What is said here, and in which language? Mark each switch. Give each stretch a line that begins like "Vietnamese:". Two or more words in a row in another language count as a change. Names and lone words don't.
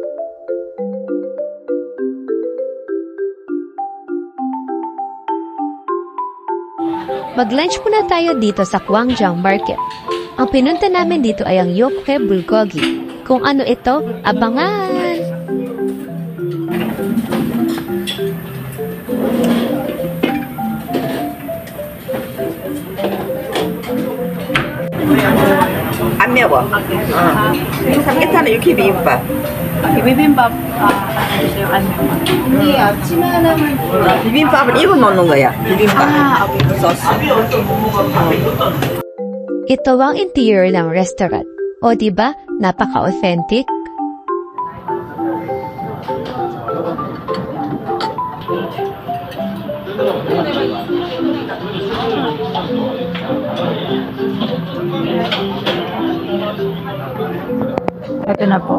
Filipino: Mag-lunch muna tayo dito sa Gwangjang Market. Ang pinunta namin dito ay ang Yokhae Bulgogi. Kung ano ito, abangan!
Korean: 안 매워. 삼계탕은 이렇게 비빔밥. bibimbap,
Filipino: ano naman. Hindi,
Korean: 아침에 하나만 비빔밥은 이거 넣는 거야. 비빔밥.
English: Okay.
Korean: 소스.
Filipino: Ito ang interior ng restaurant. O diba, napaka-authentic? Ito na po.